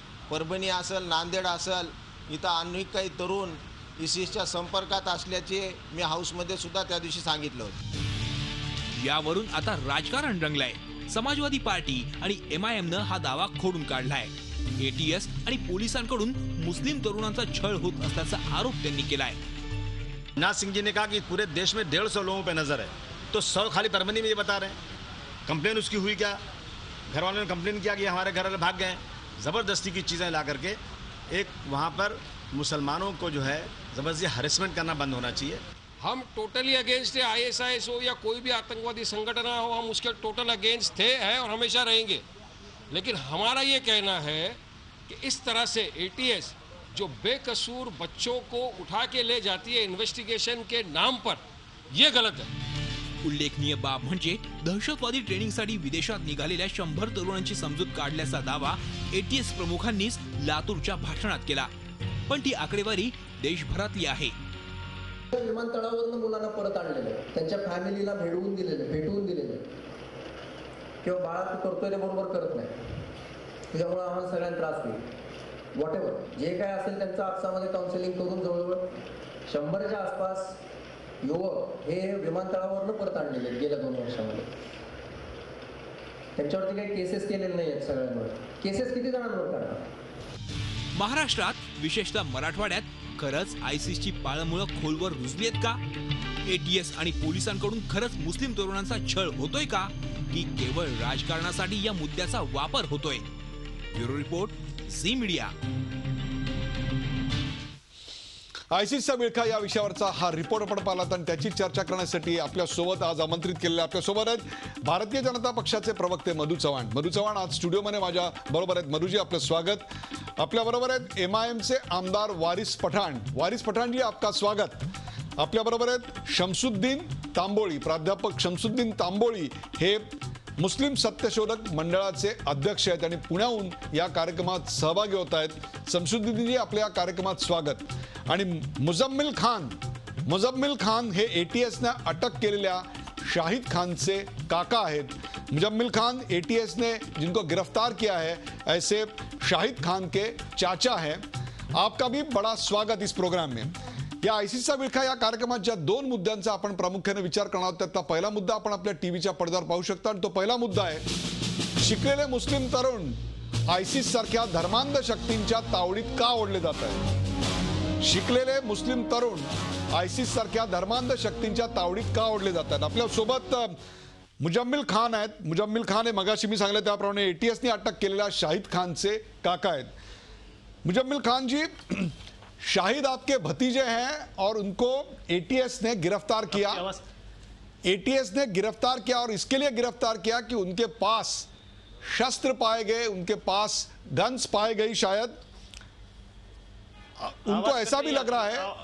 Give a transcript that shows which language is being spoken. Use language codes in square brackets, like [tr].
[mr] परभणी असेल, नांदेड असेल, इथं अनेक काही तरुण ISISच्या संपर्कात असल्याचे मी हाऊसमध्ये सुद्धा त्या दिवशी सांगितलं होतं. यावरून आता राजकारण रंगलंय. समाजवादी पार्टी आणि MIMनं हा दावा खोडून काढलाय. ATS आणि पोलिसांकडून मुस्लिम तरुणांचा छळ होत असल्याचा आरोप त्यांनी केलाय. [hi] नाथ सिंह जी ने कहा कि पूरे देश में 150 लोगों पे नजर है, तो 100 खाली परभनी में ये बता रहे हैं. कंप्लेन उसकी हुई क्या? घर वालों ने कंप्लेन किया कि हमारे घर वाले भाग गए. ज़बरदस्ती की चीज़ें ला करके एक वहाँ पर मुसलमानों को जो है ज़बरदस्ती हरेसमेंट करना बंद होना चाहिए। हम टोटली अगेंस्ट है, ISIS हो या कोई भी आतंकवादी संगठन हो, हम उसके टोटल अगेंस्ट थे, हैं और हमेशा रहेंगे। लेकिन हमारा ये कहना है कि इस तरह से ATS जो बेकसूर बच्चों को उठा के ले जाती है इन्वेस्टिगेशन के नाम पर, ये गलत है। [mr] उल्लेखनीय बाब म्हणजे दहशतवादी ट्रेनिंगसाठी विदेशात निघालेल्या 100 तरुणांची समजूत काढल्याचा दावा ATS प्रमुखांनीच लातूरच्या भाषणात केला, पण ती आकडेवारी देशभरातली आहे। विमानतळावरून मुलांना परत आणलेलं आहे, त्यांच्या फॅमिलीला भेटवून दिलेलं किंवा बाळा तू करतोय ते बरोबर करत नाही, त्याच्यामुळे आम्हाला सगळ्यांना त्रास होईल। वॉटेवर जे काय असेल त्यांचं आपसामध्ये काउन्सिलिंग करून जवळजवळ 100च्या आसपास युवक हे विमानतळावरून परत आणलेले आहेत गेल्या 2 वर्षामध्ये। त्यांच्यावरती काही केसेस केलेले नाही आहेत सगळ्यांवर। केसेस किती जणांवर काढतात? महाराष्ट्रात विशेषतः मराठवाड्यात खरंच ISISची पाळंमुळं खोलवर रुजलीत का? ATS आणि पोलिसांकडून खरंच मुस्लिम तरुणांचा छळ होतोय का, की केवळ राजकारणासाठी या मुद्द्याचा वापर होतोय? Bureau report, Zee media. आयसिसचा विळखा या विषयावरचा हा रिपोर्ट आपण पाहिलात आणि त्याची चर्चा करण्यासाठी आपल्यासोबत आज आमंत्रित केलेले आपल्यासोबत आहेत भारतीय जनता पक्षाचे प्रवक्ते मधू चव्हाण। मधू चव्हाण आज स्टुडिओमध्ये माझ्या बरोबर आहेत। मधुजी, आपलं स्वागत। आपल्याबरोबर आहेत MIMचे आमदार वारिस पठाण। [hi] वारिस पठाण जी, आपका स्वागत। [mr] आपल्याबरोबर आहेत शमसुद्दीन तांबोळी, प्राध्यापक शमसुद्दीन तांबोळी हे मुस्लिम सत्यशोधक मंडळाचे अध्यक्ष आहेत आणि पुण्याहून या कार्यक्रमात सहभागी होत आहेत। शमसुद्दीनजी, आपल्या कार्यक्रमात स्वागत। आणि मुजम्मिल खान हे ATSने अटक केलेल्या शाहिद खानचे काका आहेत। [hi] मुजम्मिल खान ATS ने जिनको गिरफ्तार किया है ऐसे शाहिद खान के चाचा हैं। आपका भी बड़ा स्वागत इस प्रोग्राम में। [mr] या आयसिसचा विळखा या कार्यक्रमात ज्या 2 मुद्द्यांचा आपण प्रामुख्याने विचार करणार आहोत त्यातला पहिला मुद्दा आपण आपल्या टीव्हीच्या पडद्यावर पाहू शकता आणि तो पहिला मुद्दा आहे शिकलेले मुस्लिम तरुण ISIS सारख्या धर्मांध शक्तींच्या तावडीत का ओढले जात आहेत? शिकलेले मुस्लिम तरुण ISIS सारख्या धर्मांध शक्तींच्या तावडीत का ओढले जातात? आपल्या सोबत मुजम्मिल खान आहेत। मुजम्मिल खान हे मगाशी मी सांगितलं त्याप्रमाणे ATSने अटक केलेल्या शाहिद खानचे काका आहेत। [hi] मुजम्मिल खान जी, शाहिद आपके भतीजे हैं और उनको ATS ने गिरफ्तार किया। ATS ने गिरफ्तार किया और इसके लिए गिरफ्तार किया कि उनके पास शस्त्र पाए गए, उनके पास गन्स पाए गई। शायद उनको ऐसा भी लग रहा है।